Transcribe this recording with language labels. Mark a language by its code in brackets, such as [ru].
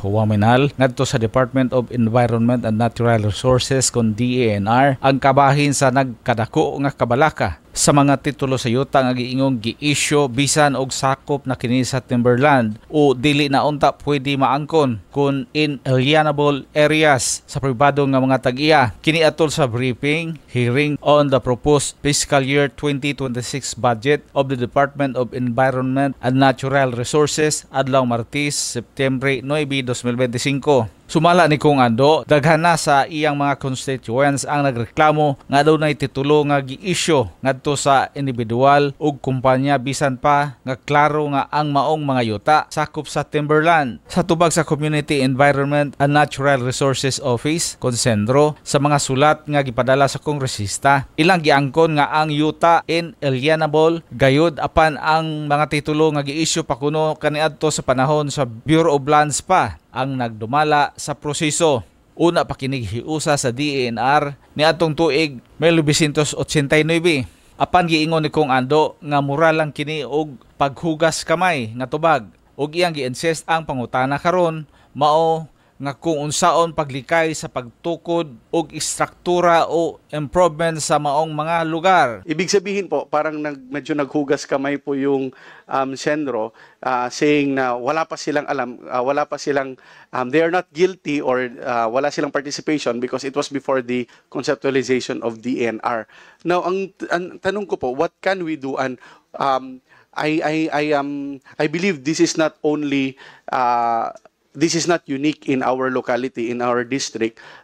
[ceb] Waminal ngadto sa Department of Environment and Natural Resources kon DENR ang kabahin sa nagkadako nga kabalaka sa mga titulo sa yuta nga giingong gi-issue bisan og sakop na kini sa timberland o dili na unta pwede maangkon kun inalienable areas sa pribado nga mga tag-iya. Kini atol sa [en] briefing hearing on the proposed fiscal year 2026 budget of the Department of Environment and Natural Resources [ceb] adlaw Martes, September 9, 2025. Sumala ni Kong Ando, daghan na sa iyang mga constituents ang nagreklamo nga daw nay titulo nga gi-issue ngadto sa individual ug kumpanya bisan pa nga klaro nga ang maong mga yuta sakop sa timberland. Sa tubag sa Community Environment and Natural Resources Office, Consendro, sa mga sulat nga gipadala sa kongresista, ilang giangkon nga ang yuta inalienable gayud apan ang mga titulo nga gi-issue pa kuno kaniadto sa panahon sa Bureau of Lands pa ang nagdumala sa proseso. Una pa kinig hiusa sa DENR ni atong tuig 1989. Apan giingon ni Kong Ando nga mura lang kini og paghugas kamay nga tubag ug iyang gi-insist ang pangutana karon mao nga kung unsaon paglikay sa pagtukod og istruktura o improvement sa maong mga lugar. [tl] Ibig sabihin po, parang medyo naghugas kamay po yung Sendro, [en] saying [tl] na wala pa silang alam, wala pa silang, [en] they are not guilty or [tl] wala silang [en] participation because it was before the conceptualization of DENR. Now, [tl] ang tanong ko po, [en] what can we do? And I believe this is not only this is not unique in our locality, in our district.